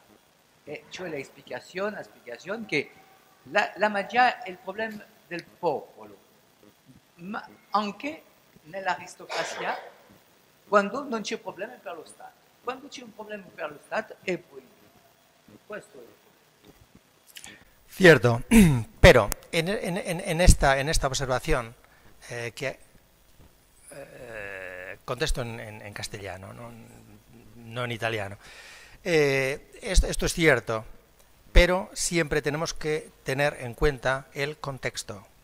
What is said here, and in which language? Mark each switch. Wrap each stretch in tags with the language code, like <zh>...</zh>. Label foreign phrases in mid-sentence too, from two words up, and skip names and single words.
<it>E cioè la spiegazione che la magia è il problema del popolo, ma anche nell'aristocrazia quando non c'è problema per lo Stato. Quando c'è un problema per lo Stato è proibito. Questo è il problema.</it> <es>Cierto, pero en esta observación que contesto en castellano, no en italiano. Esto es cierto, pero siempre tenemos que tener en cuenta el contexto.</es>